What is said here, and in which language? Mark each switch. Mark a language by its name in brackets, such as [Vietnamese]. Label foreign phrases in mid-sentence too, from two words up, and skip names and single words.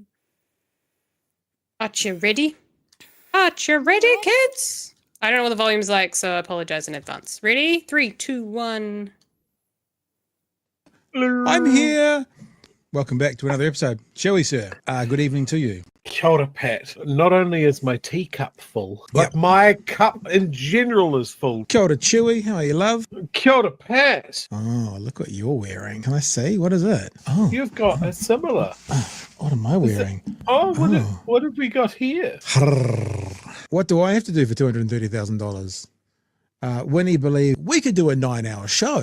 [English] Are you ready? Are you ready, kids? I don't know what the volume's like, so I apologize in advance. Ready? 3, 2, 1. I'm here. Welcome back to another episode. Chewy, sir. Good evening to you. [Māori] Kia ora, Pat. [English] Not only is my teacup full, but my cup in general is full. [Māori] Kia ora, [English] Chewy. How are you, love? [Māori] Kia ora, Pat. [English] Oh, look what you're wearing. Can I see? What is it? Oh, You've got a similar. what am I wearing? What have we got here? What do I have to do for $230,000? Winnie believed we could do a 9-hour show.